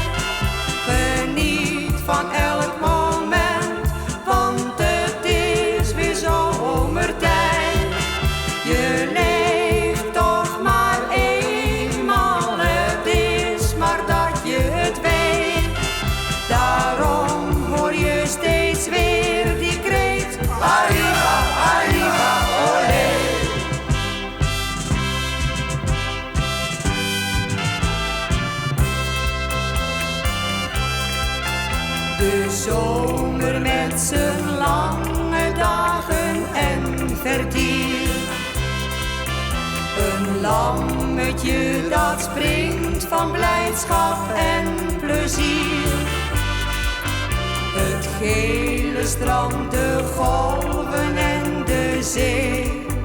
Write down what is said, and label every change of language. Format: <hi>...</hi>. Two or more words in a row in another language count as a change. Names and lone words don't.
<nl>Geniet van elk moment, want het is weer zomertijd. Je leeft toch maar eenmaal, het is maar dat je het weet. Daarom hoor je steeds weer die kreet:</nl> <es>arriba, arriba, olé.</es> <nl>De zomer met zijn lange dagen en vertier. Een lammetje dat springt van blijdschap en plezier. Het gele strand, de golven en de zee.</nl>